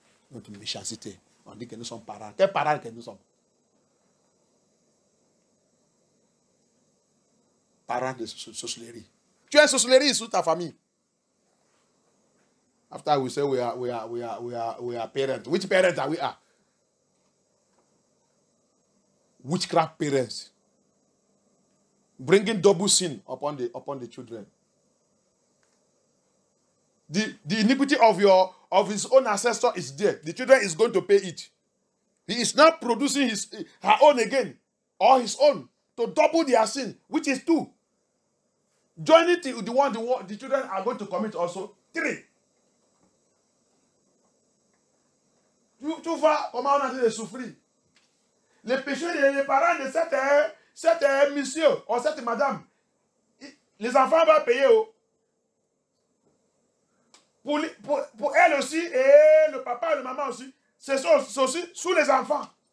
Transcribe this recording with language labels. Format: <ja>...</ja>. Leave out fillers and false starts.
<fr>Notre méchanceté. On dit que nous sommes parents. Quels parents que nous sommes? Parents de sorcellerie. Tu es sorcellerie sous ta famille.</fr> <en>After we say we are parents. Which parents are we are? Witchcraft parents. Bringing double sin upon the children. The iniquity of his own ancestor is there. The children is going to pay it. He is not producing her own again, or his own, to double their sin, which is two. Joining the one the children are going to commit also. 3.</en> <fr>Tu vois comment on a dit de souffrir. Les péchés des parents de cette monsieur ou cette madame, les enfants vont payer. Pour elle aussi et le papa et le maman aussi, c'est aussi sous les enfants.</fr>